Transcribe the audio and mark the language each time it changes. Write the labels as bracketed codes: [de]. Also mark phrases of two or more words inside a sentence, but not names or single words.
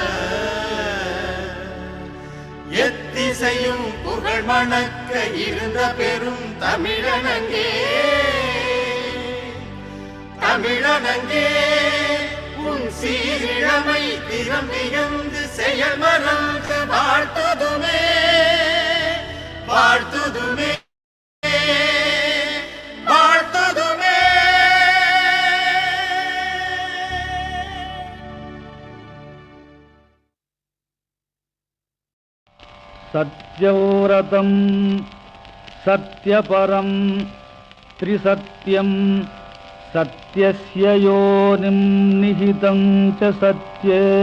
[ta] எத்திசையும் புகழ் மணக்க இருந்த பெரும் தமிழனங்கே தமிழனங்கே உன் சீரிழமை திறம் மிகுந்து செயல் மறந்து வாழ்த்துதுமே வாழ்த்துதுமே [sa] सत्यव्रतं सत्यपरं त्रिसत्यं सत्यस्य योनिं निहितं च सत्ये